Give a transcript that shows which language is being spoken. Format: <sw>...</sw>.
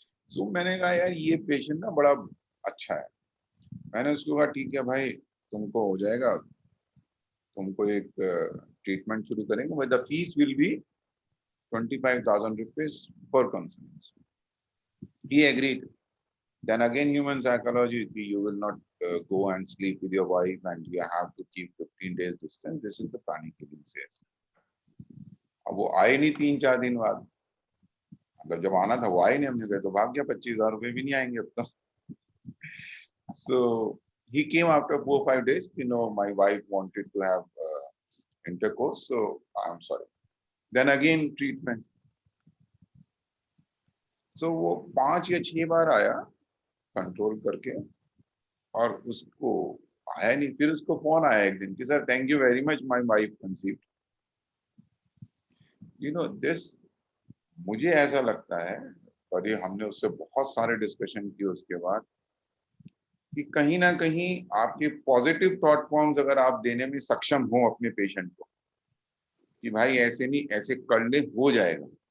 <hi>सो मैंने कहा यार ये पेशेंट ना बड़ा अच्छा है। मैंने उसको कहा ठीक है भाई, तुमको हो जाएगा, तुमको एक ट्रीटमेंट शुरू करेंगे,</hi> <en>But the fees will be 25,000 rupees per consultation. He agreed. Then again human psychology, you will not go and sleep with your wife and you have to keep 15 days distance. This is the pranic healing says.</en> <hi>अब वो आए नहीं 3-4 दिन बाद, मतलब जब आना था वो आए नहीं। हमने कहा तो भाग गया, 25,000 रुपए भी नहीं आएंगे अब तो।</hi> <en>So he came after 4-5 days. You know, my wife wanted to have intercourse, so I'm sorry. Then again treatment. So</en> <hi>वो 5 या 6 बार आया कंट्रोल करके, और उसको आया नहीं। फिर उसको फोन आया एक दिन कि sir</hi> <en>Thank you very much, my wife conceived. You know this,</en> <hi>मुझे ऐसा लगता है, और ये हमने उससे बहुत सारे डिस्कशन किए उसके बाद, कि कहीं ना कहीं आपके पॉजिटिव थॉट फॉर्म्स अगर आप देने में सक्षम हो अपने पेशेंट को, कि भाई ऐसे नहीं ऐसे कर ले, हो जाएगा।</hi>